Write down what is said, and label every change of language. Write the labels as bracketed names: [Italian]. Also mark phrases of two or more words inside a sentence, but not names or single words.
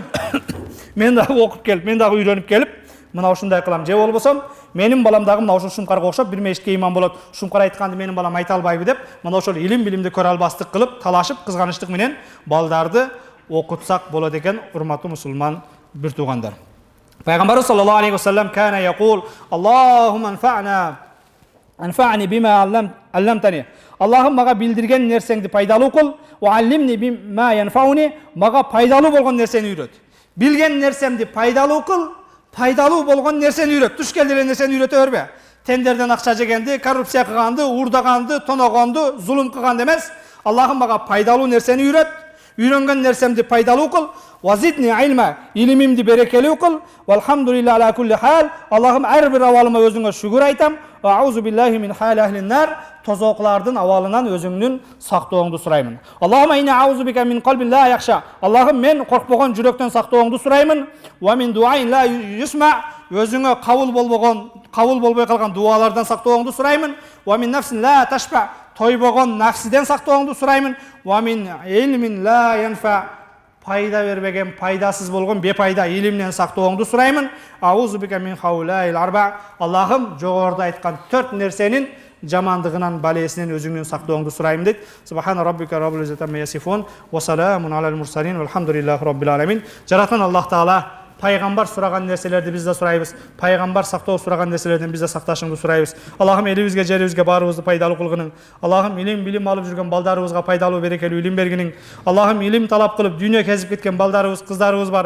[Kyrgyz] Мен дагы окуп келип, мен дагы үйрөнүп келип, мына ушундай кылам. Же болбосом, менин балам дагы мына ушул шумкарга окшоп бир мешитке имам болот. Шумкар айтканды менин балам айта албайбы деп, мына ошол илим билимди көрө албастык кылып, талашып, кызганычтык менен балдарды окутсак болот экен, урматтуу мусулман бир туугандар. [Arabic] Пайгамбарыбыз صلى الله عليه وسلم كان يقول اللهم انفعني بما علمتني." [Kyrgyz] Аллахым мага билдирген нерсеңди пайдалуу кыл, [Arabic] وعلمني بما ينفعني, [Kyrgyz] мага пайдалуу болгон нерсени үйрөт. Билген нерсемди пайдалуу кыл, пайдалуу болгон нерсени үйрөт. Туш келген нерсени үйрөтө бербе. Тендерден акча жегенди, коррупция кылганды, уурдаганды, тоногонду, зулум кылганды эмес. Аллахым мага пайдалуу нерсени үйрөт. Үйрөнгөн нерсемди пайдалуу кыл. [Arabic] وزدني علما, [Kyrgyz] илимимди берекелүү кыл. [Arabic] والحمد لله على كل حال. [Kyrgyz] Аллахым ар бир абалыма өзүңө шүгүр айтам. [Arabic] وأعوذ بالله من حال أهل النار. [Kyrgyz] Тозоклардын абалынан өзүңдүн сактооңду сураймын. [Arabic] اللهم إني أعوذ بك من قلب لا يخشع. [Kyrgyz] Аллахым мен коркпогон жүрөктөн сактооңду сураймын. [Arabic] ومن دعاء لا يسمع. [Kyrgyz] Өзүңө кабыл болбой калган дуалардан сактооңду сураймын. [Arabic] ومن نفس لا تشبع. [Kyrgyz] Тойбогон нафсиден сактооңду сураймын. [Arabic] ومن علم لا ينفع. [Kyrgyz] пайда бербеген, пайдасыз болгон бепайда илимден сактооңду сураймын. [Arabic] أعوذ بك من هؤلاء الأربع. [Kyrgyz] Аллахым жогоруда айткан 4 нерсенин жамандыгынан, балесинен өзүңдөн сактооңду сурайм дейт. [Arabic] سبحان ربك رب العزة عما يصفون وسلام على المرسلين والحمد لله رب العالمين. [Kyrgyz] Жараткан Аллах Таала пайгамбар сураган нерселерди биз да сурайбыз. Пайгамбар сактоо сураган нерселерден биз да сакташыңды сурайбыз. Аллахым элибизге, жерибизге баарыбызды пайдалуу кылгының. Аллахым илим, билим алып жүргөн балдарыбызга пайдалуу, берекелүү илим бергиниң. Аллахым илим талап кылып дүйнө кезип кеткен балдарыбыз, кыздарыбыз бар.